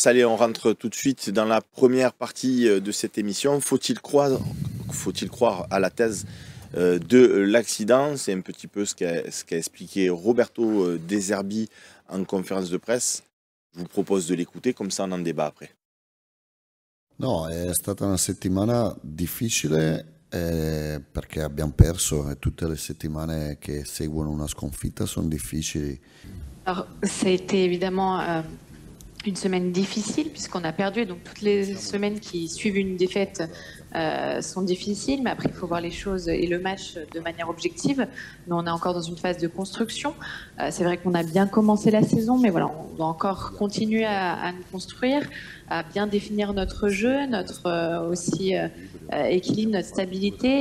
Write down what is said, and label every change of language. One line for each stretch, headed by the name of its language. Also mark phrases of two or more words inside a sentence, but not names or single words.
French: Allez, on rentre tout de suite dans la première partie de cette émission. Faut-il croire à la thèse de l'accident? C'est un petit peu ce qu'a expliqué Roberto De Zerbi en conférence de presse. Je vous propose de l'écouter, comme ça on en débat après.
Italian: No, è stata una settimana difficile perché abbiamo perso e tutte le settimane che seguono una sconfitta sono difficili.
French: Alors, ça a été évidemment une semaine difficile puisqu'on a perdu, donc toutes les semaines qui suivent une défaite sont difficiles, mais après il faut voir les choses et le match de manière objective. Mais on est encore dans une phase de construction. C'est vrai qu'on a bien commencé la saison, mais voilà, on doit encore continuer à nous construire, à bien définir notre jeu, notre aussi équilibre, notre stabilité.